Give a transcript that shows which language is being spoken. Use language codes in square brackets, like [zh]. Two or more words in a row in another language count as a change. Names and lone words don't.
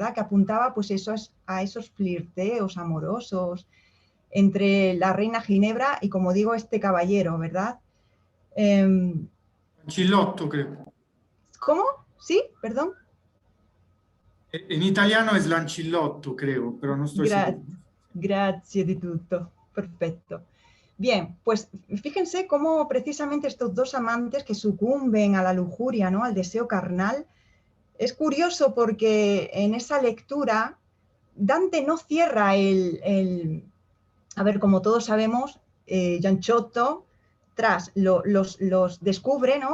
[es] Que apuntaba pues a esos flirteos amorosos entre la reina Ginebra y, como digo, este caballero, ¿verdad? Lancillotto, creo. ¿Cómo? ¿Sí? Perdón. En italiano es Lancillotto, creo, pero no estoy seguro. [it] Grazie di tutto. [es] Perfecto. Bien, pues fíjense cómo precisamente estos dos amantes que sucumben a la lujuria, ¿no? Al deseo carnal. Es curioso porque en esa lectura Dante no cierra a ver, como todos sabemos, Gianciotto los descubre, ¿no?